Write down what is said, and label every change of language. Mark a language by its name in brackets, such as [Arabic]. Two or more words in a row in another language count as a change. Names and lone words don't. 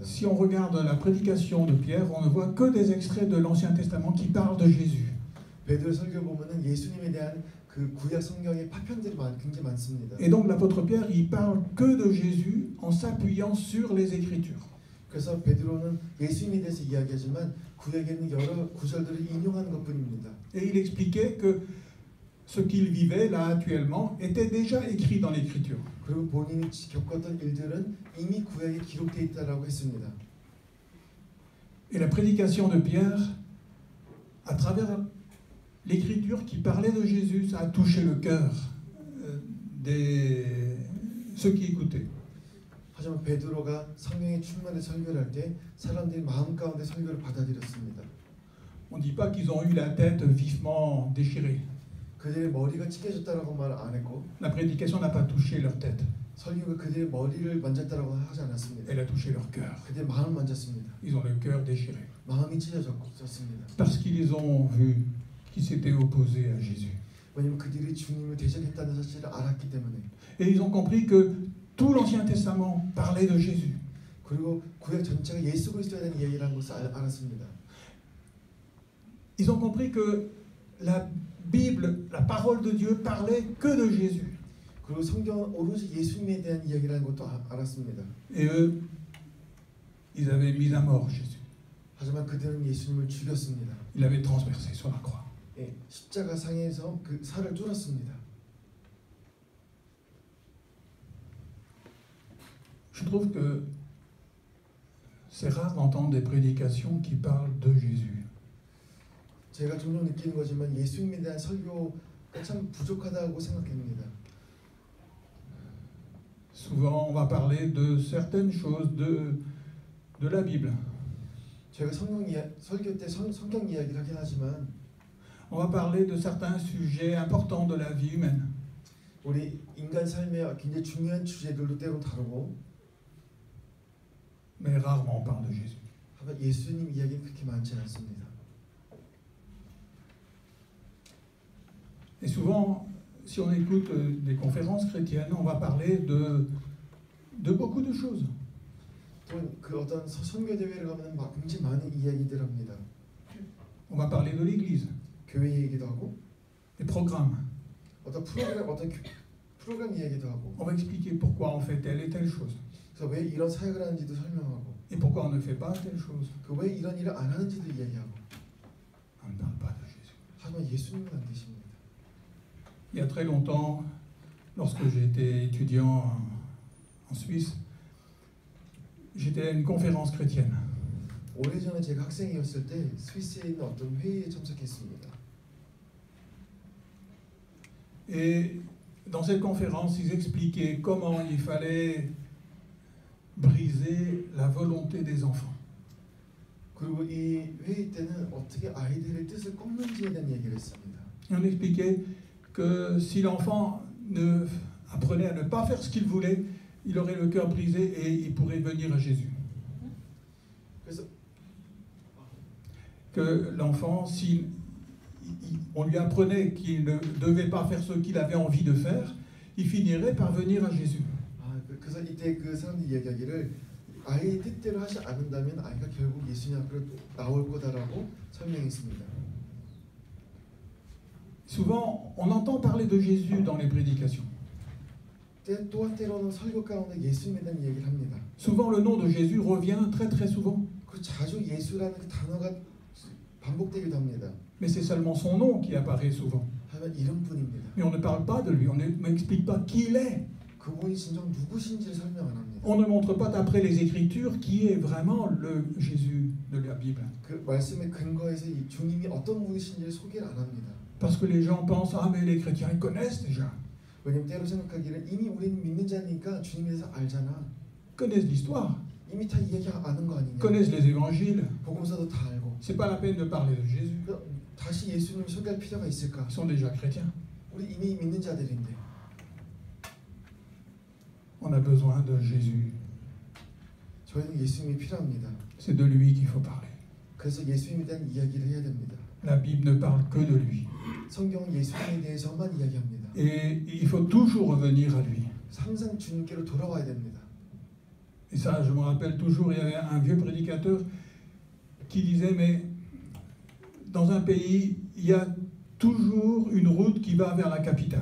[French] Si on regarde la prédication de Pierre, on ne voit que des extraits de l'Ancien Testament qui parlent de Jésus. [Korean] 베드로 설교 보면은 예수님에 대한 그 구약 성경의 파편들이 굉장히 많습니다. [French] Et donc l'apôtre Pierre, il parle que de Jésus en s'appuyant sur les Écritures. [Korean] 그래서 베드로는 예수님에 대해서 이야기하지만 구약에 있는 여러 구절들을 인용하는 것뿐입니다. [French] Et il expliquait que ce qu'il vivait là actuellement était déjà écrit dans l'Écriture. [Korean] 그리고 본인이 겪었던 일들은 이미 구약에 기록되어 있다라고 했습니다. [French] Et la prédication de Pierre, à travers l'Écriture qui parlait de Jésus, ça a touché le cœur ceux qui écoutaient. [Korean] 하지만 베드로가 성령의 충만의 설교를 할 때 사람들이 마음 가운데 설교를 받아들였습니다. [French] On ne dit pas qu'ils ont eu la tête vivement déchirée. [Korean] 그들의 머리가 찢겨졌다라고 말 안 했고 [French] La prédication n'a pas touché leur tête, [Korean] 설교가 그들의 머리를 만졌다라고 하지 않았습니다. [French] elle a touché leur cœur. [Korean] 그들의 마음을 만졌습니다. [French] Ils ont le cœur déchiré. [Korean] 마음이 찢어졌습니다. [French] Parce qu'ils ont vu qu'ils s'étaient opposés à Jésus. [Korean] 왜냐하면 그들이 주님을 대적했다는 사실을 알았기 때문에. [French] Et ils ont compris que tout l'Ancien Testament parlait de Jésus. [Korean] 그리고 구약 전체가 예수 그리스도에 대한 이야기라는 것을 알았습니다. [French] Ils ont compris que la Bible, la parole de Dieu, parlait que de Jésus. [Korean] 그리고 성경은 오로지 예수님에 대한 이야기라는 것도 알았습니다. [French] Et eux, ils avaient mis à mort Jésus. [Korean] 하지만 그들은 예수님을 죽였습니다. [French] Ils l'avaient transpercé sur la croix. [Korean] 예, 십자가 상에서 그 살을 뚫었습니다. [French] Je trouve que c'est rare d'entendre des prédications qui parlent de Jésus. [Korean] 제가 종종 느끼는 거지만 예수님에 대한 설교가 참 부족하다고 생각합니다. [French] Souvent, on va parler de certaines choses de la Bible. [Korean] 제가 설교 때 성경 이야기를 하긴 하지만 [French] On va parler de certains sujets importants de la vie humaine. [Korean] 우리 인간 삶의 굉장히 중요한 주제들도 때로 다루고 [French] Mais rarement on parle de Jésus. [Korean] 하지만 예수님 이야기는 그렇게 많지 않습니다. [French] Et souvent, si on écoute des conférences chrétiennes, on va parler de beaucoup de choses. [Korean] 또 그 어떤 선교 대회를 가면 막 굉장히 많은 이야기들 합니다. [French] On va parler de l'Église, [Korean] 교회 얘기도 하고 [French] des programmes. [Korean] 어떤 프로그램 이야기도 하고 [French] On va expliquer pourquoi on fait telle et telle chose. [Korean] 그래서 왜 이런 사역을 하는지도 설명하고 [French] Et pourquoi on ne fait pas telle chose. [Korean] 그 왜 이런 일을 안 하는지도 이야기하고 [French] On ne parle pas de Jésus. [Korean] 하지만 예수님은 안 되십니다. [French] Il y a très longtemps, lorsque j'étais étudiant en Suisse, j'étais à une conférence chrétienne. [Korean] 오래전에 제가 학생이었을 때 스위스에 있는 어떤 회의에 참석했습니다. [French] Et dans cette conférence, ils expliquaient comment il fallait briser la volonté des enfants. [Korean] 그리고 이 회의 때는 어떻게 아이들의 뜻을 꺾는지에 대한 얘기를 했습니다. [French] Et on expliquait que si l'enfant apprenait à ne pas faire ce qu'il voulait, il aurait le cœur brisé et il pourrait venir à Jésus. [Korean] 그래서 [French] Que l'enfant, si on lui apprenait qu'il ne devait pas faire ce qu'il avait envie de faire, il finirait par venir à Jésus. [Korean] 그래서 이때 그 사람들이 이야기하기를 아이의 뜻대로 하지 않는다면 아이가 결국 예수님 앞으로 나올 거다라고 설명했습니다. [French] Souvent, on entend parler de Jésus dans les prédications. [Korean] 또한 때로는 설교 가운데 예수님에 대한 얘기를 합니다. [French] Souvent, le nom de Jésus revient très très souvent. [Korean] 그 자주 예수라는 그 단어가 반복되기도 합니다. [French] Mais c'est seulement son nom qui apparaît souvent. [Korean] 하지만 이름뿐입니다. [French] Mais on ne parle pas de lui, on n'explique pas qui il est. [Korean] 그분이 진정 누구신지를 설명 안 합니다. [French] On ne montre pas d'après les Écritures qui est vraiment le Jésus de la Bible. [Korean] 그 말씀의 근거에서 이 주님이 어떤 분이신지를 소개를 안 합니다. [French] Parce que les gens pensent, ah mais les chrétiens ils connaissent déjà. [Korean] 왜냐면 때로 생각하기를 이미 우리는 믿는 자니까 주님에 대해서 알잖아. [French] Connaissent l'histoire, [Korean] 이미 다 이야기 아는 거 아니냐. [French] connaissent les évangiles. [Korean] 복음서도 다 알고. [French] C'est pas la peine de parler de Jésus. [Korean] 다시 예수님을 소개할 필요가 있을까? [French] Ils sont déjà chrétiens. [Korean] 우리 이미 믿는 자들인데. [French] On a besoin de Jésus. [Korean] 저희는 예수님이 필요합니다. [French] C'est de lui qu'il faut parler. [Korean] 그래서 예수님에 대한 이야기를 해야 됩니다. [French] La Bible ne parle que de lui. [Korean] 성경은 예수님에 대해서만 이야기합니다. [French] Et il faut toujours revenir à lui. [Korean] 항상 주님께로 돌아와야 됩니다. [French] Et ça, je me rappelle toujours, il y avait un vieux prédicateur qui disait, mais dans un pays, il y a toujours une route qui va vers la capitale.